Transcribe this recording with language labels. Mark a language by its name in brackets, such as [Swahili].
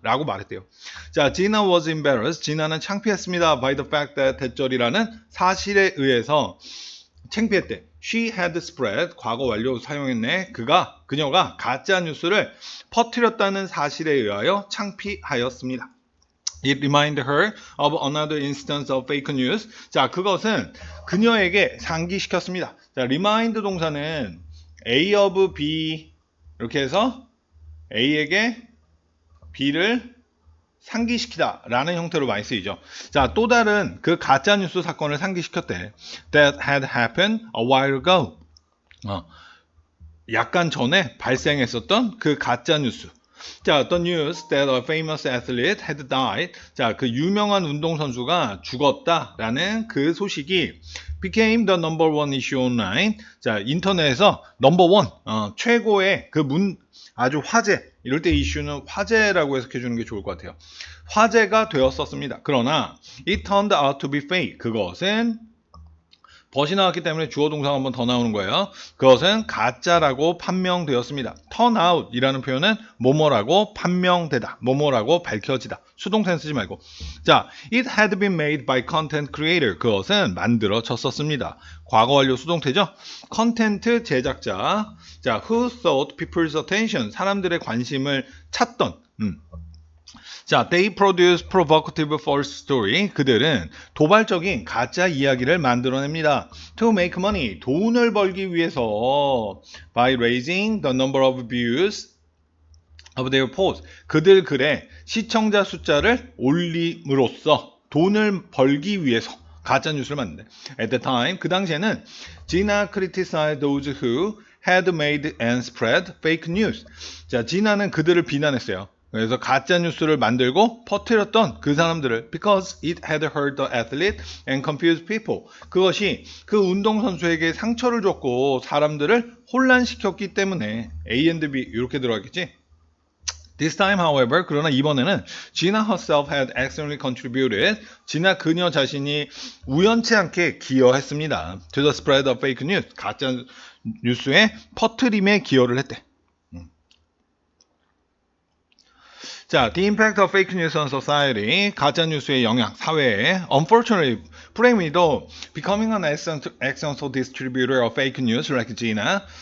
[Korean] 라고 말했대요. 자, [English] Gina was embarrassed. [Korean] 지나는 창피했습니다. [English] by the fact that [Korean] 대절이라는 사실에 의해서 창피했대. [English] She had spread, [Korean] 과거 완료 사용했네. 그녀가 가짜 뉴스를 퍼뜨렸다는 사실에 의하여 창피하였습니다. [English] It reminded her of another instance of fake news. [Korean] 자, 그것은 그녀에게 상기시켰습니다. 자, remind 동사는 A of B 이렇게 해서 A에게 B를 상기시키다 라는 형태로 많이 쓰이죠. 자, 또 다른 그 가짜뉴스 사건을 상기시켰대. [English] That had happened a while ago. [Korean] 약간 전에 발생했었던 그 가짜뉴스. [English] 자, the news that a famous athlete had died. [Korean] 자, 그 유명한 운동선수가 죽었다라는 그 소식이 [English] became the number one issue online. [Korean] 자, 인터넷에서 number one, 최고의 그 아주 화제. 이럴 때 이슈는 화제라고 해석해 주는 게 좋을 것 같아요. 화제가 되었었습니다. 그러나 [English] it turned out to be fake. [Korean] 그것은 벗이 나왔기 때문에 주어 동사가 한 번 더 나오는 거예요. 그것은 가짜라고 판명되었습니다. turn out 이라는 표현은 뭐뭐라고 판명되다, 뭐뭐라고 밝혀지다. 수동태는 쓰지 말고. [English] 자, it had been made by content creator. [Korean] 그것은 만들어졌었습니다. 과거 완료 수동태죠. 컨텐트 제작자. [English] 자, who sought people's attention. [Korean] 사람들의 관심을 찾던. [English] 자, they produce provocative false story. [Korean] 그들은 도발적인 가짜 이야기를 만들어냅니다. [English] To make money. [Korean] 돈을 벌기 위해서 [English] by raising the number of views of their post. [Korean] 그들 글에 시청자 숫자를 올림으로써 돈을 벌기 위해서 가짜 뉴스를 만든대. [English] At the time, [Korean] 그 당시에는 [English] Gina criticized those who had made and spread fake news. [Korean] 자, 지나는 그들을 비난했어요. 그래서 가짜 뉴스를 만들고 퍼뜨렸던 그 사람들을 [English] because it had hurt the athlete and confused people. [Korean] 그것이 그 운동선수에게 상처를 줬고 사람들을 혼란시켰기 때문에 A and B 이렇게 들어갔겠지. [English] This time, however, [Korean] 그러나 이번에는 [English] Gina herself had accidentally contributed. [Korean] 지나 그녀 자신이 우연치 않게 기여했습니다. [English] To the spread of fake news. [Korean] 가짜 뉴스의 퍼뜨림에 기여를 했대. [English] 자, the impact of fake news on society, [Korean] 가짜 뉴스의 영향, 사회에, [English] unfortunately, [Korean] 불행히도 [English] becoming an accidental distributor of fake news like Gina.